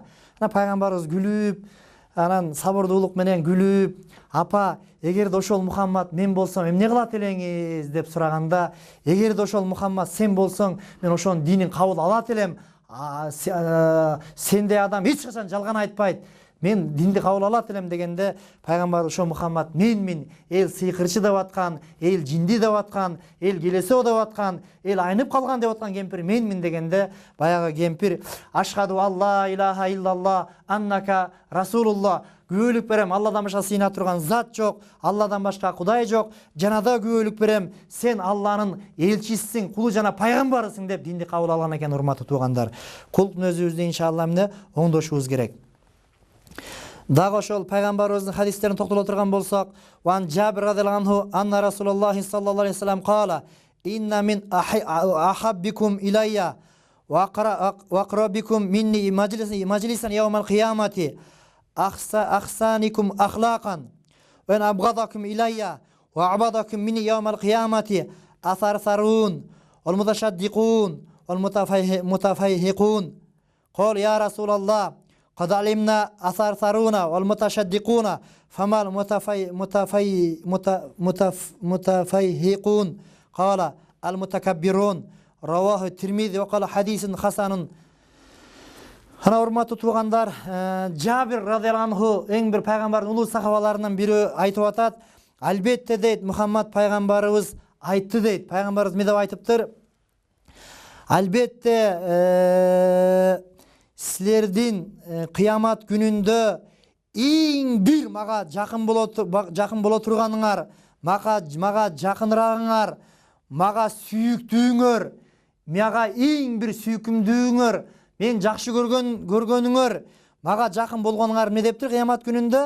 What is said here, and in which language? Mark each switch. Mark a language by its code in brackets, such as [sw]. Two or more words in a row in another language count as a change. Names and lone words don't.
[ky] Анан пайгамбарыбыз күлүп, анан сабырдуулук менен күлүп, апа, эгерде ошол Мухаммад мен болсом эмне кылат элеңиз деп сураганда, эгерде ошол Мухаммад сен болсоң, мен ошонун динин кабыл алат элем. Сендей адам эч качан жалган айтпайт. мен динди кабыл алат элем дегенде пайгамбар ошо Мухаммад мен эл сыйкырчы деп аткан, эл жинди деп аткан, эл келесо деп аткан, эл айнып калган деп аткан кемпир менмин дегенде баягы кемпир [ar] أشهد أن لا إله إلا الله أنك رسول الله, [ky] күбөлүк берем Алладан башка сыйына турган зат жок, Алладан башка Кудай жок, жанада күбөлүк берем сен Алланын элчисиң, кулу жана пайгамбарысың деп динди кабыл алган экен. Урматтуу туугандар, кулдун өзүбүздү иншалла эмне оңдошубуз керек. Дагы ошол пайгамбарыбыздын хадистерине токтоло турган болсок, [ar] وعن جابر رضي الله عنه أن رسول الله صلى الله عليه وسلم قال إن من أحبكم إلي و أقربكم مني مجلسا يوم القيامة أحاسنكم أخلاقا و أبغضكم إلي و أبعدكم مني يوم القيامة الثرثارون والمتشدقون والمتفيهقون. قال يا رسول الله قد علمنا أثرثرون والمتشدقون فما المتفيهقون قال المتكبرون رواه الترمذي وقال حديث حسن. [ky] Хана урматтуу туугандар, Жабир [ar] رضي الله عنه [ky] эң бир пайгамбардын улуу сахабаларынан бири айтып атат. Албетте дейт, Мухаммад пайгамбарыбыз айтты дейт. Пайгамбарыбыз эмне деп айтыптыр? Албетте силердин кыямат күнүндө эң бир мага жакын боло турганыңар, мага жакынырагыңар, мага сүйүктүүңөр, мага эң бир сүйкүмдүүңөр, мен жакшы көргөнүңөр, мага жакын болгонуңар эмне дептир кыямат күнүндө?